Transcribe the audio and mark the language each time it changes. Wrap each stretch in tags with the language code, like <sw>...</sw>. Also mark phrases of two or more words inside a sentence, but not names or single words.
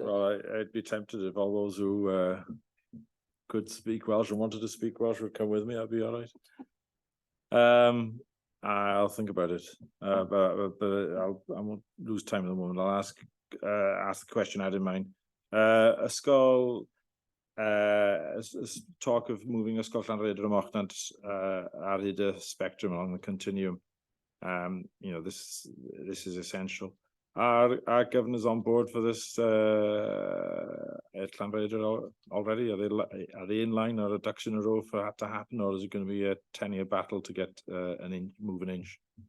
<en>Well, I'd be tempted if all those who could speak Welsh and wanted to speak Welsh would come with me. I'd be all right. I'll think about it, but I won't lose time at the moment. I'll ask the question I had in mind. Ysgol, talk of moving Ysgol Llanrhaeadr y Mochnant</en> <cy>ar hyd y</cy> <en>spectrum along the continuum. You know, this is essential. Are governors on board for this at Llanrhaeadr already? Are they in line, or a ducks in a row for that to happen, or is it going to be a 10-year battle to get move an inch?</en>